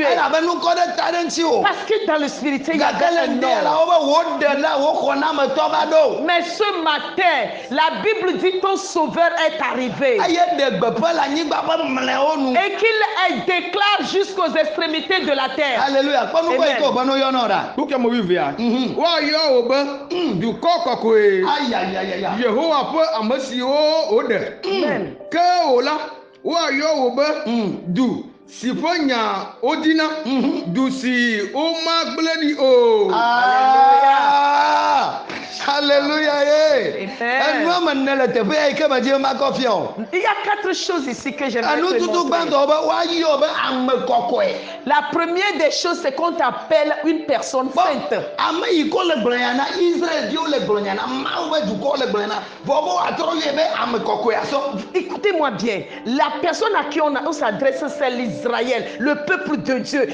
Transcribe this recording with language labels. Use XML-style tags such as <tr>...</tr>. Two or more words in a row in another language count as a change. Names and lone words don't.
<fr>Parce que dans le spirituel il y a un nom. Mais ce matin la Bible dit ton sauveur est arrivé. Et qu'il déclare jusqu'aux extrémités de la terre. Alléluia.</fr> <ee>Yehowa ƒe ame siwo woɖe. Ke wòla woayɔ wò be du si ƒe nya wodina, du si womagblẽ ɖi o. Alléluia.</ee> <fr>Il y a 4 choses ici que j'aimerais te montrer. La première des choses, c'est qu'on t'appelle une personne sainte. Écoutez-moi bien, la personne à qui on s'adresse, c'est l'Israël, le peuple de Dieu.</fr>